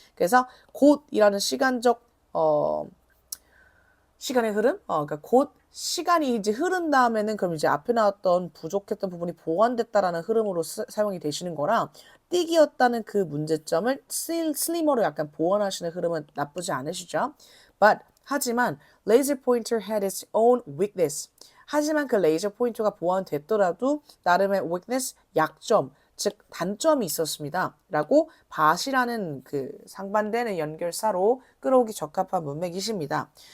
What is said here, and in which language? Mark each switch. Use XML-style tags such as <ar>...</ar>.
<ko>그래서 곧이라는 시간적 시간의 흐름? 그러니까 곧 시간이 이제 흐른 다음에는 그럼 이제 앞에 나왔던 부족했던 부분이 보완됐다라는 흐름으로 사용이 되시는 거라 띡이었다는 그 문제점을 슬리머로 약간 보완하시는 흐름은 나쁘지 않으시죠? 하지만</ko> <en>laser pointer had its own weakness.</en> <ko>하지만 그 레이저 포인터가 보완됐더라도 나름의 weakness, 약점, 즉 단점이 있었습니다. 라고 bat이라는 그 상반되는 연결사로 끌어오기 적합한 문맥이십니다.</ko>